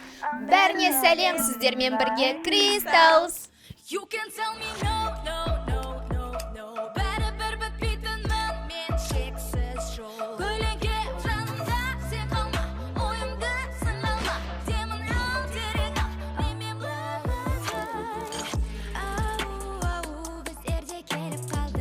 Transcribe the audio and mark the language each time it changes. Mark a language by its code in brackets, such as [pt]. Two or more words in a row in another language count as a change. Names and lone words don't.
[kk] Бәріне сәлем, сіздермен бірге Crystals. [en] You can tell me no, no, no, no, no. [kk] Бәрібір бітпейтінмін мен шексіз жол. Көлеңке жанымда сен қалма, ойымды сыналма. Демін ал, терең ал, немен балаға. Ау, біздерде келіп қалды.